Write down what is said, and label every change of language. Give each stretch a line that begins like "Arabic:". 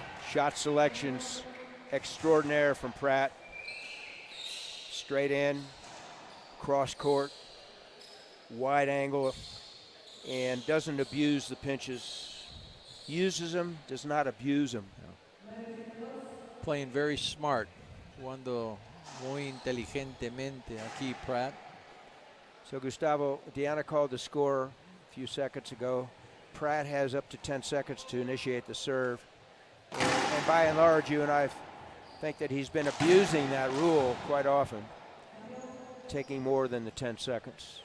English: Shot selections extraordinaire from Pratt. Straight in, cross court, wide angle, and doesn't abuse the pinches. Uses them, does not abuse them. Playing very smart.
Spanish: Jugando muy inteligentemente aquí Pratt.
English: So Gustavo, Deanna called the score a few seconds ago. Pratt has up to 10 seconds to initiate the serve. And by and large, you and I think that he's been abusing that rule quite often. taking more than the 10 seconds.